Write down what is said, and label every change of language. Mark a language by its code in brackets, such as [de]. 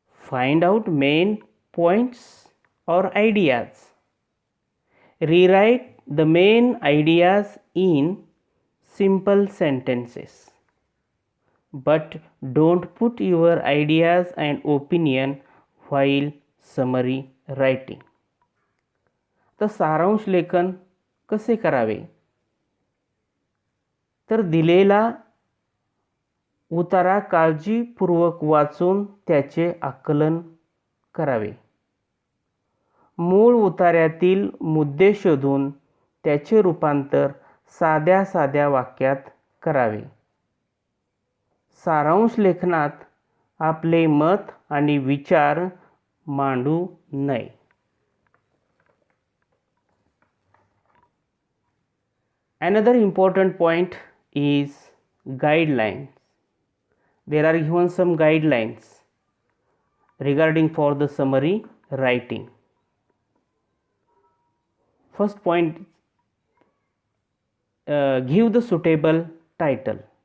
[en] Find out main points or ideas. Rewrite the main ideas in simple sentences. But don't put your ideas and opinion while summary writing. [mr] तर सारांश लेखन कसे करावे. तर दिलेला उतारा काळजीपूर्वक वाचून त्याचे आकलन करावे. मूळ उतार्यातील मुद्दे शोधून त्याचे रूपांतर साध्या साध्या वाक्यात करावे. सारांश लेखनात आपले मत आणि विचार मांडू नये. [en] Another important point is guidelines. There are given some guidelines regarding for the summary writing. First point, give the suitable title.